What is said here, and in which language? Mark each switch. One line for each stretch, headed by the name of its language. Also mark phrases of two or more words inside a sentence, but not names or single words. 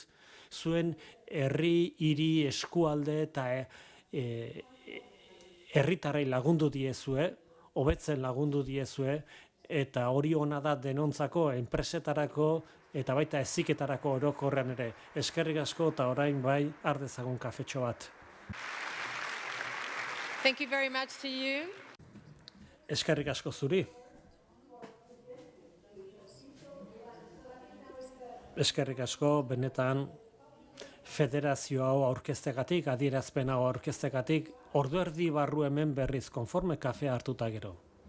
Basque: Zuen herri, hiri, eskualde eta herritarrei lagundu diezue, hobetzen lagundu diezue, eta hori ona da denontzako, enpresetarako, eta baita heziketarako orokorrean ere. Eskerrik asko eta orain bai ardezagun kafetxo bat.
English: Thank you very much to you.
Basque: Eskerrik asko zuri. Eskerrik asko benetan federazio hau aurkeztegatik, adierazpen hau aurkeztegatik, ordu erdi barru hemen berriz konforme kafea hartuta gero.